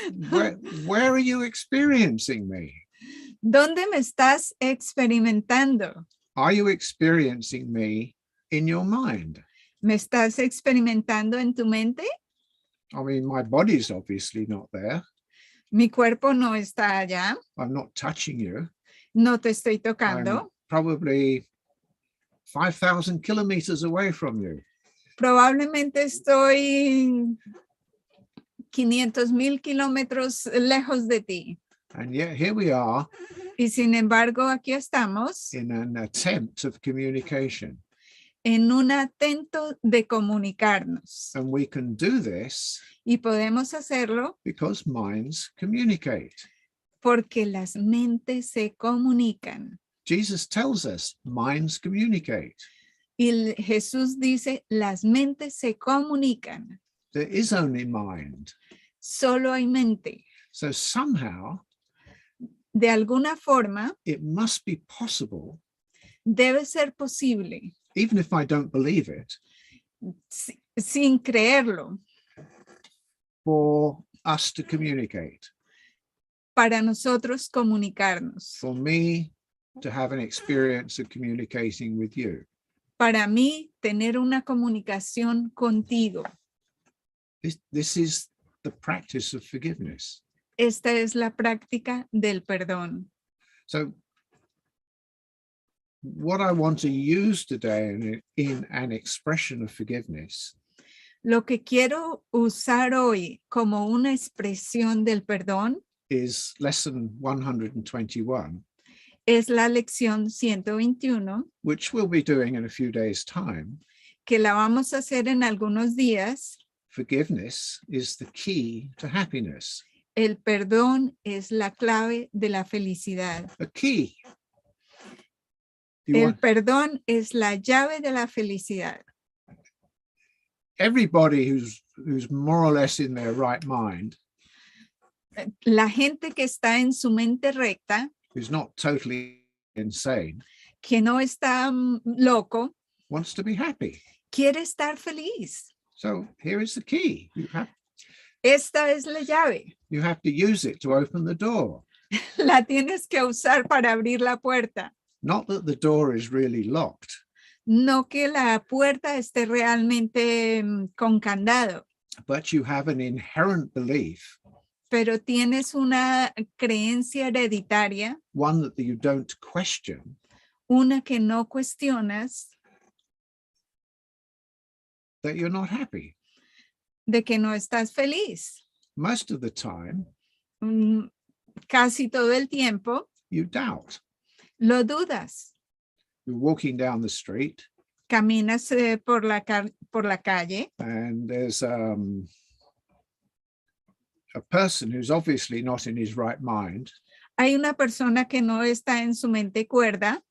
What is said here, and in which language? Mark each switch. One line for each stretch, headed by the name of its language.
English: But where are you experiencing me?
Spanish: ¿Dónde me estás experimentando?
English: Are you experiencing me in your mind?
Spanish: ¿Me estás experimentando en tu mente?
English: I mean, my body's obviously not there.
Spanish: Mi cuerpo no está allá.
English: I'm not touching you.
Spanish: No te estoy
English: I'm
Spanish: tocando.
English: probably 5,000 kilometers away from you.
Spanish: Probablemente estoy 500,000 kilómetros lejos de ti.
English: And yet here we are
Spanish: Y sin embargo, aquí estamos
English: in an attempt of communication.
Spanish: en un atento de comunicarnos.
English: And we can do this
Spanish: Y podemos hacerlo
English: because minds communicate.
Spanish: porque las mentes se comunican.
English: Jesus tells us minds communicate.
Spanish: Y Jesús dice, las mentes se comunican.
English: There is only mind.
Spanish: Solo hay mente.
English: So somehow
Spanish: De alguna forma,
English: it must be possible,
Spanish: debe ser posible,
English: even if I don't believe it,
Spanish: sin creerlo,
English: for us to communicate,
Spanish: para nosotros comunicarnos.
English: for me to have an experience of communicating with you.
Spanish: Para mí, tener una comunicación contigo.
English: This is the practice of forgiveness.
Spanish: Esta es la práctica del perdón.
English: So what I want to use today in an expression of forgiveness
Spanish: Lo que quiero usar hoy como una expresión del perdón
English: is lesson 121,
Spanish: es la lección 121,
English: which we'll be doing in a few days' time.
Spanish: que la vamos a hacer en algunos días.
English: Forgiveness is the key to happiness.
Spanish: El perdón es la clave de la felicidad.
English: A key.
Spanish: El perdón es la llave de la felicidad.
English: Everybody who's more or less in their right mind,
Spanish: La gente que está en su mente recta,
English: who's not totally insane,
Spanish: que no está loco,
English: wants to be happy.
Spanish: quiere estar feliz.
English: So here is the key.
Spanish: Esta es la llave.
English: You have to use it to open the door.
Spanish: La tienes que usar para abrir la puerta.
English: Not that the door is really locked,
Spanish: No que la puerta esté realmente con candado,
English: but you have an inherent belief,
Spanish: pero tienes una creencia hereditaria,
English: one that you don't question,
Spanish: una que no cuestionas,
English: that you're not happy.
Spanish: de que no estás feliz.
English: most of the time,
Spanish: casi todo el tiempo,
English: you doubt.
Spanish: lo dudas.
English: You're walking down the street
Spanish: Caminas por la calle
English: and there's a person who's obviously not in his right mind
Spanish: hay una persona que no está en su mente cuerda